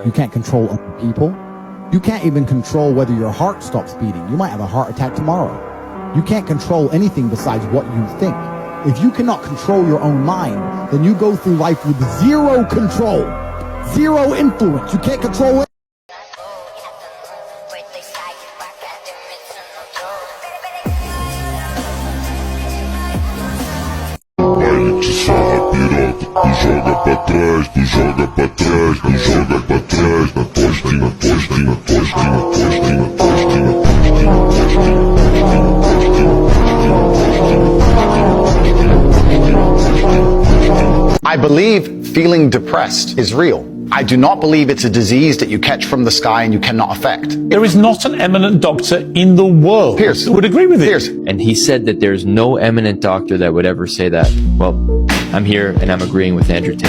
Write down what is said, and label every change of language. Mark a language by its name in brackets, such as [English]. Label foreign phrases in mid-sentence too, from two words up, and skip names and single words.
[English] You can't control other people. You can't even control whether your heart stops beating. You might have a heart attack tomorrow. You can't control anything besides what you think. If you cannot control your own mind, then you go through life with zero control, zero influence. You can't control it. [Portuguese] Baile de sarra piroca, tu joga pra trás, tu joga pra trás, tu joga pra trás, na tosquinha, tosquinha, tosquinha, tosquinha, tosquinha, tosquinha. [English] I believe feeling depressed is real. I do not believe it's a disease that you catch from the sky and you cannot affect. There is not an eminent doctor in the world Pierce who would agree with it. Pierce. And he said that there's no eminent doctor that would ever say that. Well, I'm here and I'm agreeing with Andrew Tate.